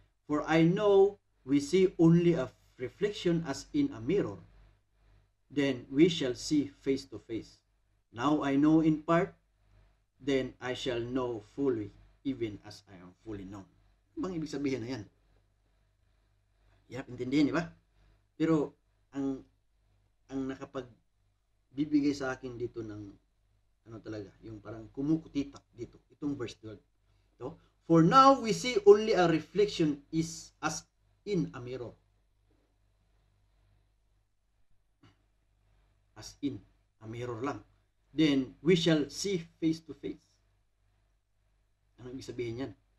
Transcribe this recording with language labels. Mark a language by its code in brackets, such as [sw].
[en] For I know we see only a reflection as in a mirror. Then we shall see face to face. Now I know in part, then I shall know fully, even as I am fully known. [tl] Ano bang ibig sabihin na yan? Hirap intindihin, di ba? Pero ang nakapagbibigay sa akin dito ng ano talaga, yung parang kumukutitak dito, itong verse 12. [en] So, for now we see only a reflection is as in a mirror. As in a mirror lang. Then we shall see face to face. [tl] Ano ibig sabihin yan?